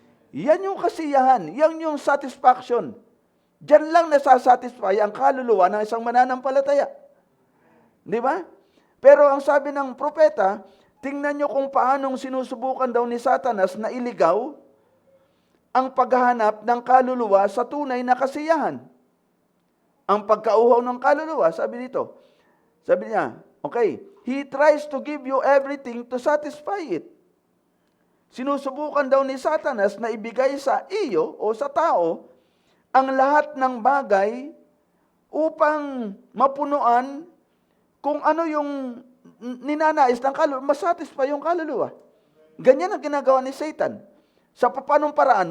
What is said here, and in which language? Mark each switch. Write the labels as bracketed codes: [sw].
[tl] Yan yung kasiyahan, yan yung satisfaction. Diyan lang nasasatisfy ang kaluluwa ng isang mananampalataya. Di ba? Pero ang sabi ng propeta, tingnan nyo kung paanong sinusubukan daw ni Satanas na iligaw ang paghahanap ng kaluluwa sa tunay na kasiyahan. Ang pagkauhaw ng kaluluwa, sabi dito. Sabi niya, [en] okay, he tries to give you everything to satisfy it. [tl] Sinusubukan daw ni Satanas na ibigay sa iyo o sa tao ang lahat ng bagay upang mapunuan kung ano yung ninanais ng kaluluwa, masatisfy yung kaluluwa. Ganyan ang ginagawa ni Satan. Sa papanong paraan?